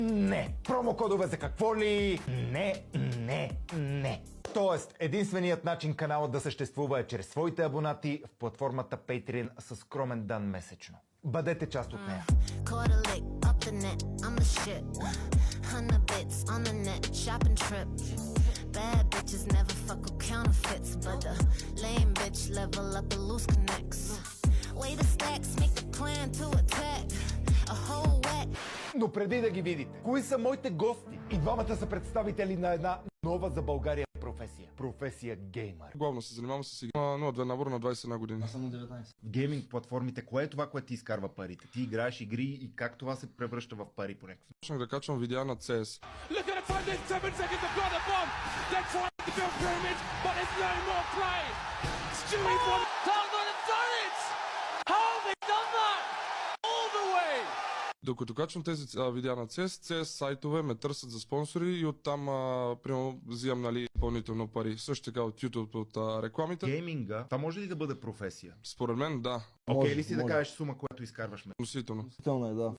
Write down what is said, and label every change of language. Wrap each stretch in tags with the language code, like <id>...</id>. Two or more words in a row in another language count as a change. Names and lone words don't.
<bg>Не. Промокодове за какво ли? Не. Тоест, единственият начин каналът да съществува е чрез своите абонати в платформата Patreon със скромен дан месечно. Бъдете част от нея.</bg> <en>Bad bitches never fuck with counterfeits, but the lame bitch level up and loose connects. Way the stacks make the plan to attack. A whole whack.</en> <bg>Но преди да ги видите, кои са моите гости? И двамата са представители на една нова за България професия. Професия геймър. Главно се занимавам с игра. 0-2 набор на 21 години. Аз съм на 19. В гейминг платформите, кое е това, което ти изкарва парите? Ти играеш игри и как това се превръща в пари по някакъв? Почнах да качвам видеа на CS.</bg> <en>Look at the time, there's 7 seconds to plant the bomb. They're trying to build pyramids, but there's no more play. Stewie won. Talbot have done it! How have they done that? All the way!</en> <bg>Докато качвам тези видеа на CS сайтове ме търсят за спонсори и оттам примерно взимам допълнително пари. Също така от YouTube, от рекламите. Гейминга, това може ли да бъде професия? Според мен да. Окей ли си да кажеш сума, която изкарваш? Относително. Относително е, да.</bg>